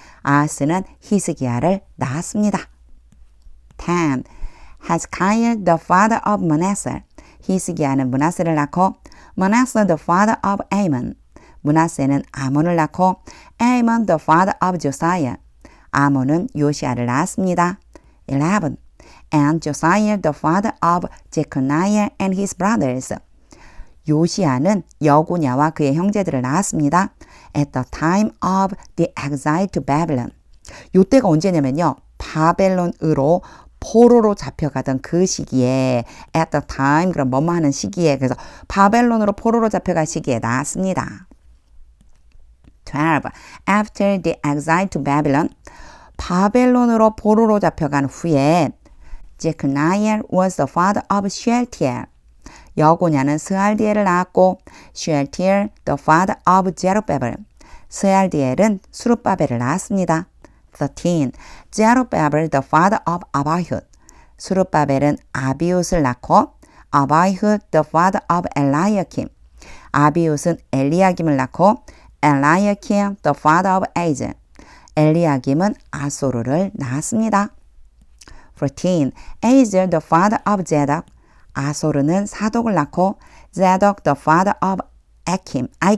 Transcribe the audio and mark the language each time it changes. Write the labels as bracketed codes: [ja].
[ko] 아하스는 히스기야를 낳았습니다. 10. [en] Hezekiah the father of Manasseh. [ko] 히스기야는 므낫세를 낳고 [en] Manasseh the father of Amon. [ko] 므낫세는 아몬을 낳고 [en] Amon the father of Josiah. [ko] 아몬은 요시아를 낳았습니다. 11. [en] And Josiah the father of Jeconiah and his brothers. [ko] 요시아는 여고냐와 그의 형제들을 낳았습니다. [en] at the time of the exile to Babylon. [ko] 요때가 언제냐면요. 바벨론으로 포로로 잡혀가던 그 시기에 [en] at the time [ko] 그럼 뭐뭐 하는 시기에 그래서 바벨론으로 포로로 잡혀갈 시기에 나왔습니다. 12. [en] After the exile to Babylon [ko] 바벨론으로 포로로 잡혀간 후에 [en] Jeconiah was the father of Shealtiel. [ko] 여고냐는 스알디엘을 낳았고 [en] Shealtiel the father of Zerubbabel. [ko] 스알디엘은 수룹바벨을 낳았습니다. [en] 13. Zerubbabel the father of Abiud. [ko] 수룹바벨은 아비웃을 낳고 [en] Abiud the father of Eliakim. [ko] 아비웃은 엘리야김을 낳고 [en] Eliakim the father of Azel. [ko] 엘리야김은 아소르를 낳았습니다. [en] 14. Azel the father of Zadok. [ko] 아소르는 사독을 낳고 [en] Zadok the father of Akim.